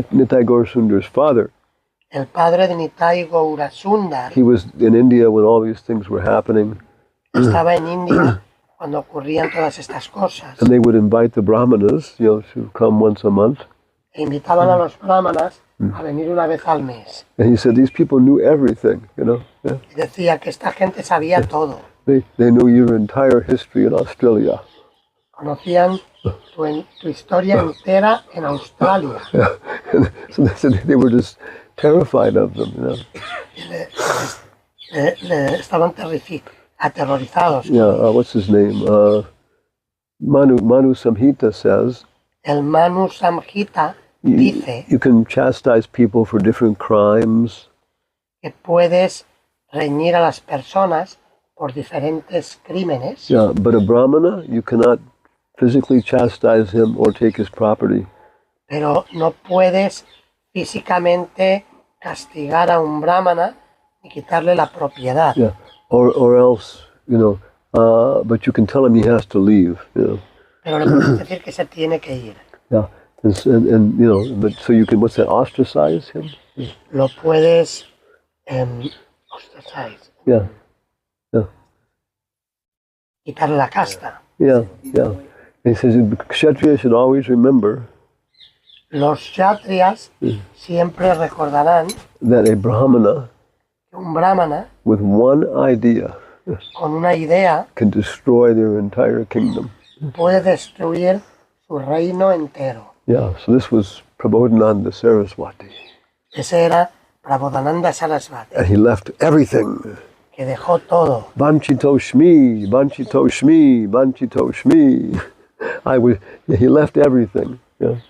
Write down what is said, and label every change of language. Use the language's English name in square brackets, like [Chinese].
[English] Nitai Gaur Sundar's father, [Spanish] El padre de Nitai Gaurasundar [English] he was in India when all these things were happening, [Spanish] estaba en India cuando ocurrían todas estas cosas. [English] and they would invite the brahmanas, to come once a month. [Spanish] E invitaban a los brahmanas a venir una vez al mes. [English] And he said these people knew everything, Yeah. [Spanish] Y decía que esta gente sabía todo. [English] They knew your entire history in Australia. [Spanish] Conocían tu historia entera en Australia. [English] Yeah. So they said they were just terrified of them. [Spanish] Y estaban aterrorizados. [English] Yeah. What's his name? Manu Samhita says [Spanish] El Manu Samhita dice [English] you can chastise people for different crimes. [Spanish] que puedes reñir a las personas por diferentes crímenes, [English] Yeah, but a brahmana, you cannot physically chastise him or take his property. [Spanish] pero no puedes físicamente castigar a un brahmana ni quitarle la propiedad. [English] Yeah, or else, but you can tell him he has to leave. [Spanish] Pero le puedes decir que se tiene que ir. [English] Yeah, And you know, but so you can, what's that, ostracize him? [Spanish] Lo puedes [English] ostracize, Yeah, [Spanish] quitar la casta. [English] yeah. And he says Kshatriya should always remember [Spanish] Los kshatriyas siempre recordarán [English] that a Brahmana [Spanish] que un brahmana [English] with one idea [Spanish] con una idea [English] can destroy their entire kingdom. [Spanish] puede destruir su reino entero. [English] Yeah, so this was Prabodhananda Saraswati. [Spanish] Ese era Prabodhananda Sarasvati, [English] And he left everything. [Spanish] que dejó todo. [Sanskrit] Vanchito Shmi, Vanchito Shmi, Vanchito Shmi. [English] He left everything, yeah,